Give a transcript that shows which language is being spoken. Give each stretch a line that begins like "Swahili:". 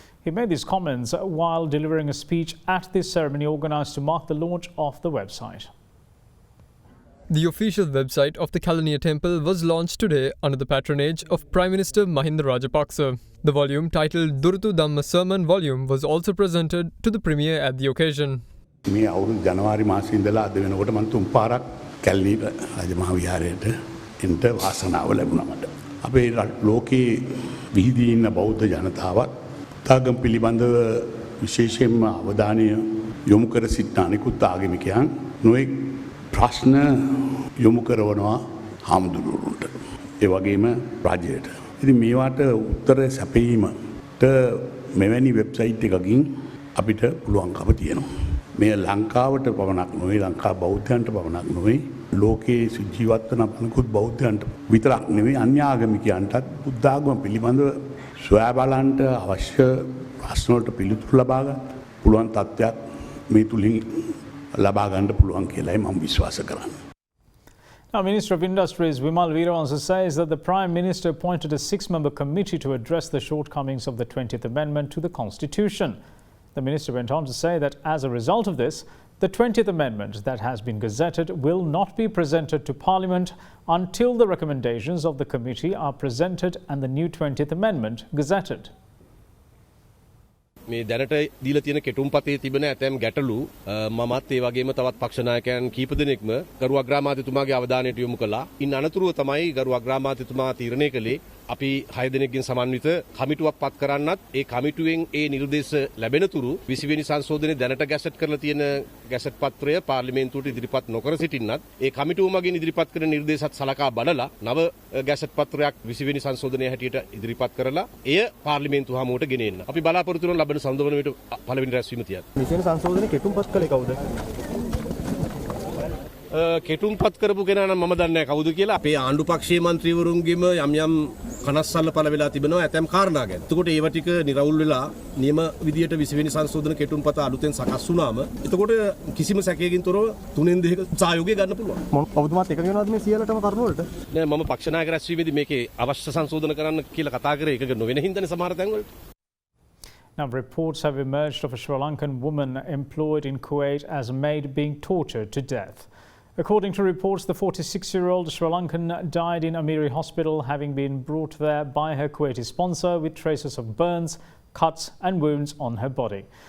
English: He made these comments while delivering a speech at this ceremony organised to mark the launch of the website. The official website of the Kamalnya Temple was launched today under the patronage of Prime Minister Mahinda Rajapaksa. The volume titled Durutu Dhamma Sermon Volume was also presented to the premier at the occasion.
Sinhala: මේ අවුරුදු ජනවාරි මාසයේ ඉඳලා අද වෙනකොට මම තුන් පාරක් කැලණි රජමහා විහාරයට එන්න වාසනාව ලැබුණා මට. අපේ ලෝකේ විහිදී ඉන්න බෞද්ධ ජනතාවත් තාගම් පිළිබඳව විශේෂයෙන්ම අවධානය යොමු කර සිටින අනෙකුත් ආගමිකයන් නොයෙක් ප්‍රශ්න යොමු කරනවා හාමුදුරුවන්ට. ඒ වගේම රජයට. ඉතින් මේවට උත්තර සැපයීමට මෙවැනි වෙබ්සයිට් එකකින් අපිට පුළුවන්කම තියෙනවා. මේ ලංකාවට පවණක් නොවේ ලංකා බෞද්ධයන්ට පවණක් නොවේ ලෝකයේ ජීවත් වන අනෙකුත් බෞද්ධයන්ට විතරක් නෙවෙයි අන්‍ය ආගමිකයන්ටත් බුද්ධ ආගම පිළිබඳව සොයා බලන්න අවශ්‍ය ප්‍රශ්න වලට පිළිතුරු ලබා ගන්න පුළුවන් තත්ත්වයක් මේ තුලින් ලබා ගන්න පුළුවන් කියලායි මම විශ්වාස කරන්නේ.
English: Now, Minister of Industries Vimal Weerawansa says that the Prime Minister appointed a 6-member committee to address the shortcomings of the 20th Amendment to the Constitution. The minister went on to say that as a result of this, the 20th Amendment that has been gazetted will not be presented to Parliament until the recommendations of the committee are presented and the new 20th Amendment gazetted.
Sinhala: මේ දැනට දීලා තියෙන කෙටුම්පතේ තිබෙන ඇතැම් ගැටලු මමත් ඒ වගේම තවත් පක්ෂ නායකයන් කීප දෙනෙක්ම ගරු අග්‍රාමාත්‍යතුමාගේ අවධානයට යොමු කළා. ඉන් අනතුරුව තමයි ගරු අග්‍රාමාත්‍යතුමා තීරණය කළේ අපි 6 දෙනෙක්ගෙන් සමන්විත කමිටුවක් පත් කරන්නත් ඒ කමිටුවෙන් ඒ නිර්දේශ ලැබෙන තුරු 20 වෙනි සංශෝධනයේ දැනට ගැසට් කරලා තියෙන ගැසට් පත්‍රය පාර්ලිමේන්තුවට ඉදිරිපත් නොකර සිටින්නත් ඒ කමිටුව මගින් ඉදිරිපත් කරන නිර්දේශات සලකා බලලා නව ගැසට් පත්‍රයක් 20 වෙනි සංශෝධනයේ හැටියට ඉදිරිපත් කරලා එය පාර්ලිමේන්තුව හමුවට ගෙන එන්න. අපි බලාපොරොත්තු වෙන ලබන සම්දවනයට පළවෙනි රැස්වීම තියන්න. 20 වෙනි සංශෝධනයේ කෙටුම්පත් කළේ කවුද? කෙටුම්පත් කරපු කෙනා නම් මම දන්නේ නැහැ කවුද කියලා. අපේ ආණ්ඩු පක්ෂයේ മന്ത്രിවරුන්ගෙම යම් යම් කනස්සල්ල පළ වෙලා තිබෙනවා ඇතැම් කාරණා ගැන. එතකොට ඒව ටික නිරවුල් වෙලා නියම විදියට 20 වෙනි සංශෝධන කෙටුම්පත අලුතෙන් සකස් වුණාම එතකොට කිසිම සැකයකින් තොරව 3න් 2ක සහයෝගය ගන්න පුළුවන්. මම ඔබතුමාත් එකඟ වෙනවද මේ සියලටම කරුණු වලට? නෑ මම පක්ෂ නායක රැස්වීමේදී මේකේ අවශ්‍ය සංශෝධන කරන්න කියලා කතා කරේ එකඟ නොවෙන හින්දානේ සමහර තැන් වලට.
English: Now, reports have emerged of a Sri Lankan woman employed in Kuwait as a maid being tortured to death. According to reports, the 46-year-old Sri Lankan died in Amiri Hospital, having been brought there by her Kuwaiti sponsor with traces of burns, cuts and wounds on her body.